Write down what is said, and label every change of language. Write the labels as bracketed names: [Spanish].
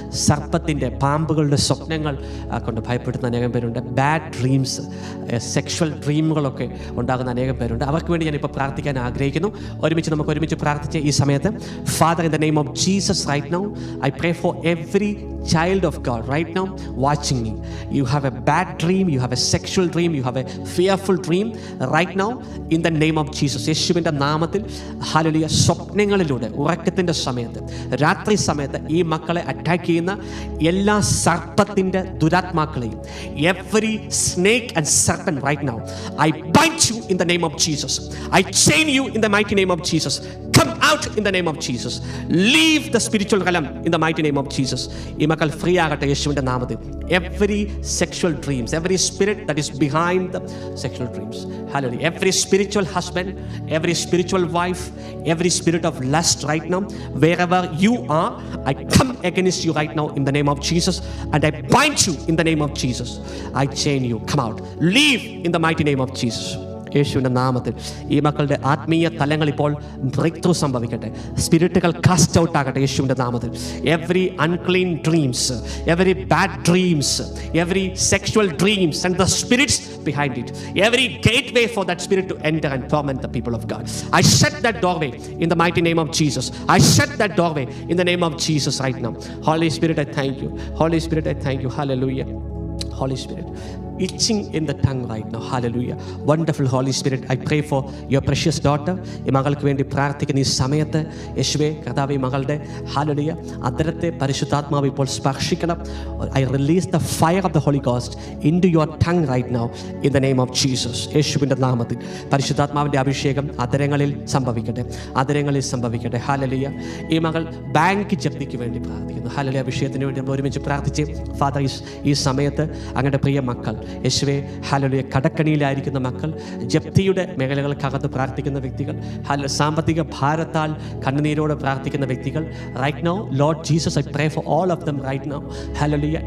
[Malayalam] സർപ്പത്തിൻ്റെ, പാമ്പുകളുടെ സ്വപ്നങ്ങൾ കൊണ്ട് ഭയപ്പെടുന്ന അനേകം പേരുണ്ട്. ബാഡ് ഡ്രീംസ്, സെക്ഷൽ ഡ്രീമുകളൊക്കെ ഉണ്ടാകുന്ന അനേകം പേരുണ്ട്. അവർക്ക് വേണ്ടി ഞാനിപ്പോൾ പ്രാർത്ഥിക്കാൻ ആഗ്രഹിക്കുന്നു. നമുക്ക് ഒരുമിച്ച് പ്രാർത്ഥിച്ച് ഈ സമയത്ത്, [English] Father in the name of Jesus right now I pray for every child of God right now watching me. You have a bad dream, you have a sexual dream, you have a fearful dream right now in the name of Jesus. [Malayalam] യേശുവിൻ്റെ നാമത്തിൽ hallelujah. സ്വപ്നങ്ങളിലൂടെ ഉറക്കത്തിൻ്റെ സമയത്ത്, രാത്രി സമയത്ത് ഈ മക്കളെ attack ചെയ്യുന്ന എല്ലാ സർപ്പത്തിൻ്റെ ദുരാത്മാക്കളെയും, [English] every snake and serpent right now I bind you in the name of Jesus. I chain you in the mighty name of Jesus. Come out in the name of Jesus. Leave the spiritual realm in the mighty name of Jesus. [Malayalam] ഈ മക്കൾ free ആകട്ടെ യേശുവിൻ്റെ നാമത്തിൽ. [English] Every sexual dreams, every spirit that is behind the sexual dreams, hallelujah, every spiritual husband, every spiritual wife, every spirit of lust right now, wherever you are, I come against you right now in the name of Jesus, and I bind you in the name of Jesus. I chain you. Come out. Leave in the mighty name of Jesus. [Malayalam] യേശുവിൻ്റെ നാമത്തിൽ ഈ മക്കളുടെ ആത്മീയ തലങ്ങൾ ഇപ്പോൾ break through സംഭവിക്കട്ടെ. സ്പിരിറ്റുകൾ cast out ആകട്ടെ യേശുവിൻ്റെ നാമത്തിൽ. [English] Every unclean dreams, every bad dreams, every sexual dreams and the spirits behind it, every gateway for that spirit to enter and torment the people of God, I shut that doorway in the mighty name of Jesus. I shut that doorway in the name of Jesus right now. Holy Spirit, I thank you. Holy Spirit, I thank you. Hallelujah. Holy Spirit, itching in the tongue right now. Hallelujah. Wonderful Holy Spirit, I pray for your precious daughter. [Malayalam] ഈ മകൾക്ക് വേണ്ടി പ്രാർത്ഥിക്കുന്ന ഈ സമയത്ത് യേശുവേ കർത്താവേ, ഈ മകളുടെ ഹല്ലേലൂയ അധരത്തെ പരിശുദ്ധാത്മാവ് ഇപ്പോൾ സ്പർശിക്കണം. [English] I release the fire of the Holy Ghost into your tongue right now in the name of Jesus. [Malayalam] യേശുവിൻ്റെ നാമത്തിൽ പരിശുദ്ധാത്മാവിൻ്റെ അഭിഷേകം അധരങ്ങളിൽ സംഭവിക്കട്ടെ, അധരങ്ങളിൽ സംഭവിക്കട്ടെ. ഹല്ലേലൂയ. ഈ മകൾ ബാങ്ക് ജപ്തിക്ക് വേണ്ടി പ്രാർത്ഥിക്കുന്നു. ഹല്ലേലൂയ. അഭിഷേകത്തിന് വേണ്ടി നമ്മൾ ഒരുമിച്ച് പ്രാർത്ഥിച്ച്, ഫാദർ ഈ സമയത്ത് അങ്ങയുടെ പ്രിയ മക്കൾ യേശുവേ ഹല്ലേലൂയ, കടക്കണിയിലായിരിക്കുന്ന മക്കൾ, ജപ്തിയുടെ മേഖലകൾക്കകത്ത് പ്രാർത്ഥിക്കുന്ന വ്യക്തികൾ, സാമ്പത്തിക ഭാരത്താൽ കണ്ണുനീരോടെ പ്രാർത്ഥിക്കുന്ന വ്യക്തികൾ, [English] Right now Lord Jesus I pray for all of them right now. [Malayalam] Hallelujah.